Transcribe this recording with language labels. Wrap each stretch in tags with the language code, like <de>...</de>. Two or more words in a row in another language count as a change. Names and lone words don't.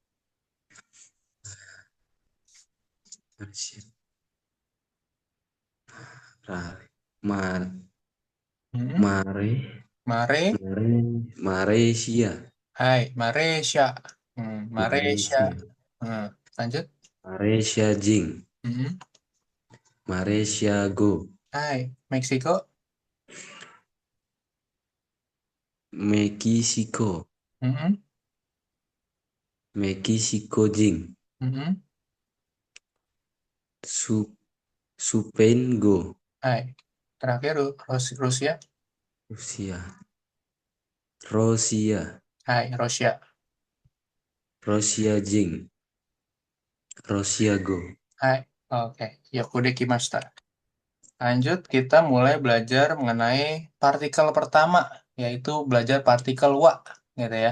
<id>Asia, Mar, Mhm. Mare, Mare. Malaysia, Hai, Malaysia. Malaysia. Malaysia, Lanjut. Malaysia Jing, Mhm. Malaysia Go, Hai, Meksiko. Meksiko, Mhm. Meksiko Jing, Mhm.</id> <ja>Su, Supain Go,</ja> <id>Hai. Terakhir Rusia. Rusia, Rusia, Hai, Rusia. Rusia Jing, Rusia Go. Hai. Oke, Yakudekimashita. Lanjut, kita mulai belajar mengenai partikel pertama, yaitu belajar partikel wa, gitu ya.</id>